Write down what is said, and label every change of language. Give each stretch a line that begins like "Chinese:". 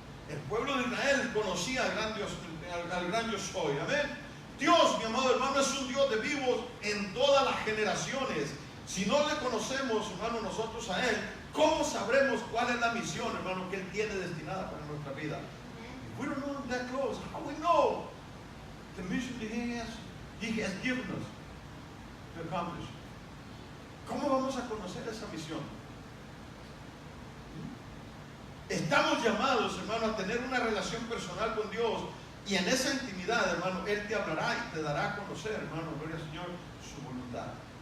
Spanish: El pueblo de Israel conocía al gran yo soy. Amén. Dios, mi amado hermano, es un Dios de vivos en todas las generaciones. Si no le conocemos, hermano, nosotros a Él, ¿cómo sabremos cuál es la misión, hermano, que Él tiene destinada para nuestra vida?
English: If we don't know Him that close, how we know the mission that He has given us to accomplish?
Spanish: ¿Cómo vamos a conocer esa misión? Estamos llamados, hermano, a tener una relación personal con Dios. Y en esa intimidad, hermano, Él te hablará y te dará a conocer, hermano, gloria al Señor, su voluntad.